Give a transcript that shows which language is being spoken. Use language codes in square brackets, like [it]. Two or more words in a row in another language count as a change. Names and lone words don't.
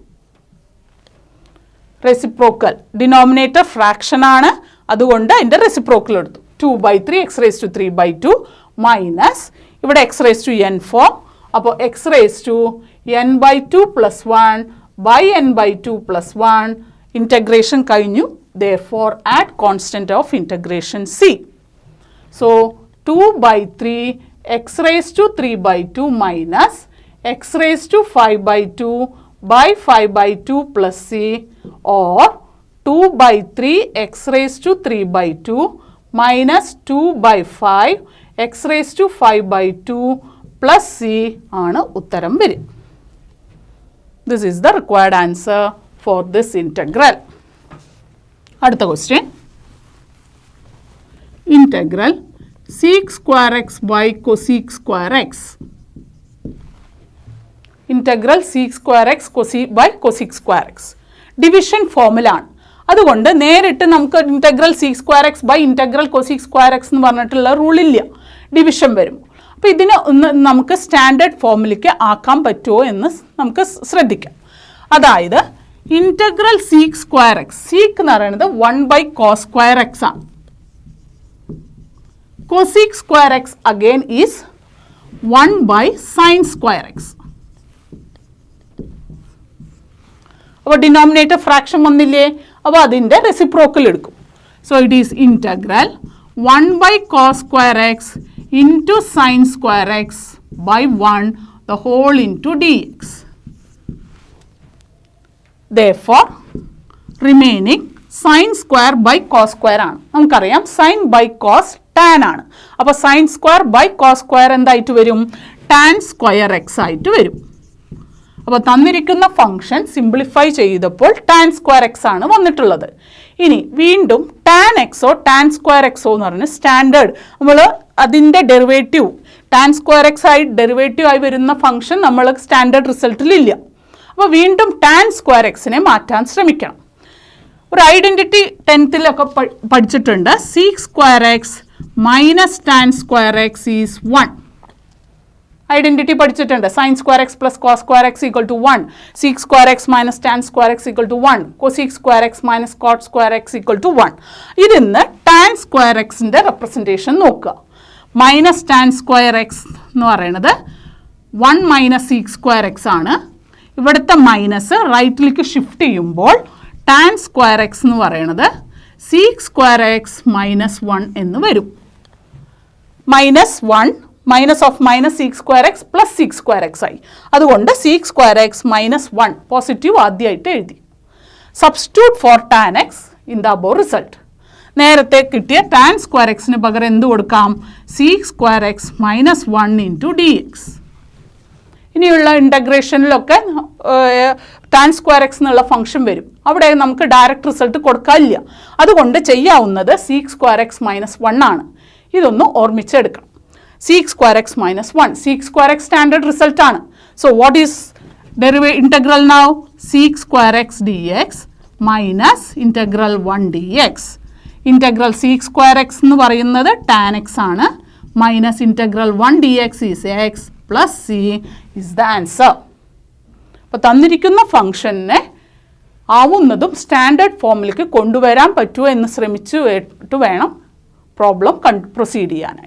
[ml] റെസിപ്രോക്കൽ, [en] denominator fraction [ml] ആണ്, അതുകൊണ്ട് അതിൻ്റെ റെസിപ്രോക്കൽ എടുത്തു. [en] 2/3 x⁻3/2 minus [ml] ഇവിടെ [en] x⁻n form, [ml] അപ്പോൾ [en] x⁻n/2 + 1 / n/2 + 1 integration [ml] കഴിഞ്ഞു. [en] therefore add constant of integration c. so 2/3 x⁻3/2 minus x⁻5/2 / 5/2 plus c, or 2/3 x⁻3/2 minus 2/5 x⁻5/2 plus c [ml] ആണ് ഉത്തരം വരും. [en] This is the required answer for this integral. [ml] അടുത്ത ക്വസ്റ്റ്യൻ, [en] integral sec² x by cosec² x. integral sec² x by cosec² x ഡിവിഷൻ ഫോമിലാണ്. [ml] അതുകൊണ്ട് നേരിട്ട് നമുക്ക് [en] integral sec² x by integral cosec² x [ml] എന്ന് പറഞ്ഞിട്ടുള്ള റൂളില്ല, ഡിവിഷൻ വരും. അപ്പോൾ ഇതിനെ ഒന്ന് നമുക്ക് സ്റ്റാൻഡേർഡ് ഫോമിലേക്ക് ആക്കാൻ പറ്റുമോ എന്ന് നമുക്ക് ശ്രദ്ധിക്കാം. അതായത് [en] integral sec² x, [ml] സീക്ക് എന്ന് പറയുന്നത് 1/cos² x ആണ്. [en] cosec² x again is 1/sin² x. [ml] അപ്പോൾ [en] denominator fraction [ml] വന്നില്ലേ, അപ്പോൾ അതിൻ്റെ റെസിപ്രോക്കൽ എടുക്കും. [en] so it is integral 1/cos² x into sin² x by 1 the whole into dx. Therefore, remaining sin square by cos square ആണ്. [ml] നമുക്കറിയാം [en] sin by cos tan [ml] ആണ്. അപ്പോൾ [en] sin square by cos square [ml] എന്തായിട്ട് വരും? [en] tan square x [ml] ആയിട്ട് വരും. അപ്പോൾ തന്നിരിക്കുന്ന [en] function simplify [ml] ചെയ്തപ്പോൾ [en] tan square x [ml] ആണ് വന്നിട്ടുള്ളത്. ഇനി വീണ്ടും tan xോ tan square xോ എന്ന് പറഞ്ഞ സ്റ്റാൻഡേർഡ് നമ്മൾ അതിൻ്റെ ഡെറിവേറ്റീവ് [en] tan square x [ml] ആയി ഡെറിവേറ്റീവ് ആയി വരുന്ന ഫംഗ്ഷൻ നമ്മൾ സ്റ്റാൻഡേർഡ് റിസൾട്ടിലില്ല. അപ്പോൾ വീണ്ടും [en] tan square x [ml] നെ മാറ്റാൻ ശ്രമിക്കണം. ഒരു ഐഡൻറ്റിറ്റി 10th പഠിച്ചിട്ടുണ്ട്. [en] sec square x minus tan square x is 1. [ml] ഐഡൻറ്റിറ്റി പഠിച്ചിട്ടുണ്ട്. [en] sin square x plus cos square x equal to 1. sec square x minus tan square x equal to 1. cosec square x minus cot square x equal to 1. [ml] ഇതിന്ന് [en] tan square x [ml] ൻ്റെ റെപ്രസെൻറ്റേഷൻ നോക്കുക. [en] minus tan square x [ml] എന്ന് പറയുന്നത് [en] 1 minus sec square x [ml] ആണ്. ഇവിടുത്തെ മൈനസ് റൈറ്റിലേക്ക് ഷിഫ്റ്റ് ചെയ്യുമ്പോൾ [en] tan square x [ml] എന്ന് പറയുന്നത് [en] sec square x minus 1 [ml] എന്ന് വരും. [en] minus 1 minus of minus sec square x plus sec square x പ്ലസ് sec square x ആയി. [ml] അതുകൊണ്ട് [en] sec square x minus 1 positive [ml] ആദ്യമായിട്ട് എഴുതി. [en] substitute for tan x in the above result. [ml] നേരത്തെ കിട്ടിയ [en] tan square x [ml] ന് പകരം എന്ത് കൊടുക്കാം? [en] sec square x minus 1 into dx. [ml] ഇനിയുള്ള ഇൻ്റഗ്രേഷനിലൊക്കെ [en] tan square x [ml] എന്നുള്ള ഫംഗ്ഷൻ വരും. അവിടെ നമുക്ക് [en] direct result [ml] കൊടുക്കാനില്ല. അതുകൊണ്ട് ചെയ്യാവുന്നത് [en] sec square x minus 1 [ml] ആണ്. ഇതൊന്ന് ഓർമ്മിച്ചെടുക്കണം. [en] sec square x minus 1. sec square x standard result [ml] ആണ്. [en] so what is integral now? sec square x dx minus integral 1 dx. integral sec square x [ml] എന്ന് പറയുന്നത് tan x ആണ്. [en] minus integral 1 dx is x plus c is the answer. [ml] അപ്പോൾ തന്നിരിക്കുന്ന ഫംഗ്ഷനെ ആവുന്നതും സ്റ്റാൻഡേർഡ് ഫോമിലേക്ക് കൊണ്ടുവരാൻ പറ്റുമോ എന്ന് ശ്രമിച്ചിട്ട് വേണം [en] problem proceed [ml] ചെയ്യാനായിട്ട്.